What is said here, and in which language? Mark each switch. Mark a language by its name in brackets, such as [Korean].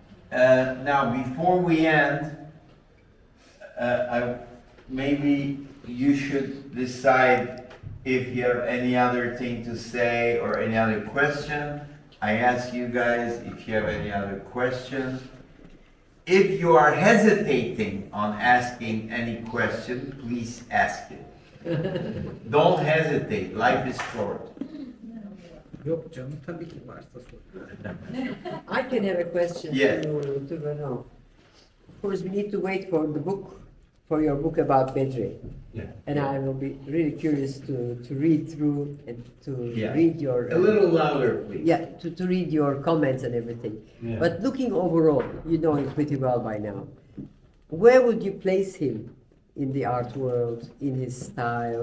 [English] Now, before we end, maybe you should decide if you have any other thing to say or any other question, I ask you guys if you have any other questions. If you are hesitating on asking any question, please ask it. Don't hesitate, life is short. [Turkish] Yok canım, tabii ki varsa sor. [English] I can have a question Yeah. to Renaud. Of course, we need to wait for the book, for your book about Bedri. Yeah. And I will be really curious to read through and to Yeah. read your... A little louder, please. Yeah, to read your comments and everything. Yeah. But looking overall, you know him pretty well by now. Where would you place him in the art world, in his style?